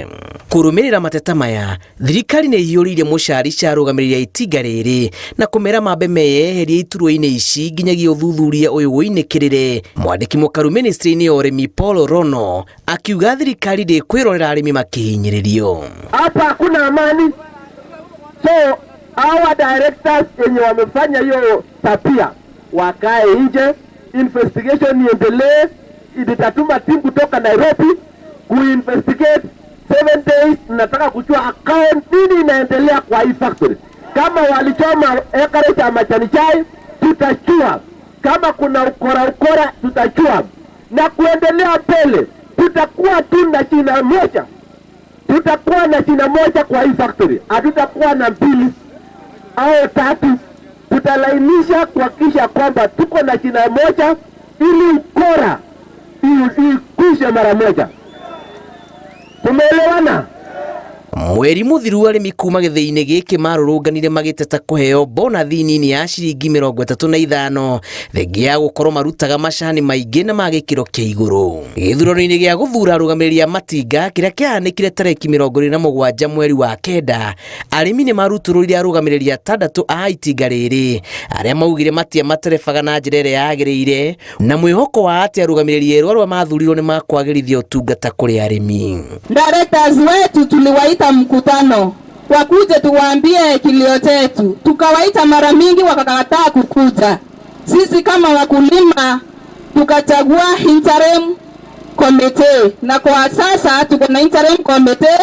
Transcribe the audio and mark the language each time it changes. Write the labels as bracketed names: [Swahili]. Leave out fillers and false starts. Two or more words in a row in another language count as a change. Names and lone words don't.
[Kikuyu] Kũrũmĩrĩra mateta maya, thirikari nĩ ĩhiũrĩirie mũcari cia arũgamĩrĩri a itinga rĩrĩ na kũmera mambe meyeherie iturwa-inĩ ici nginyagia ũthuthuria ũyũ wĩinĩkĩrĩre. Mwandĩki mũkaru ministry-inĩ ya ũrĩmi Paul Rono akiuga thirikari ndĩkwĩrorera arĩmi makĩhinyĩrĩrio. [Swahili] Hapa hakuna amani. [English] So our directors [Swahili] wenye wamefanya hiyo tapia wakae nje, investigation iendelee. Itatuma timu kutoka Nairobi kuinvestigate 7 days. Nataka kujua account nini inaendelea kwa hii factory. Kama walichoma ekari cha majani chai tutachua, kama kuna ukora tutachua, na kuendelea mbele tutakuwa tu na jina moja. Tutakuwa na jina moja kwa hii factory. Hatutakuwa na 2 au 3. Tutalainisha kuhakikisha kwamba tuko na jina moja ili ukora ikwishe mara moja. Tumeelewana? [Kikuyu] Mweri muthiru arĩmi kuma gĩthĩ-inĩ gĩkĩ marũrũnganire magĩteta kũheo bonathi nini ya ciringi 35 thengia ya gũkorwo marutaga macani maingĩ na ma gĩkĩro kĩa igũrũ. Gĩthurano-inĩ gĩa gũthura arũgamĩrĩri a matinga kĩrĩa kĩahanĩkire tarĩki 27 mweri wa kenda, arĩmi nĩ maruturũrire arũgamĩrĩri 6 a itinga rĩrĩ arĩa maugire matiamaterebaga na njĩra ĩrĩa yagĩrĩire na mwĩhoko wa atĩ arũgamĩrĩri erũ arĩa mathurirwo nĩ makwagĩrithia ũtungata kũrĩ arĩmi. [Swahili] Directors wetu tuliwaita mkutano wakuje tuwaambie kilio chetu, tukawaita mara mingi wakakataa kukuja. Sisi kama wakulima tukachagua [English] interim committee, [Swahili] na kwa sasa tuko na [English] interim committee.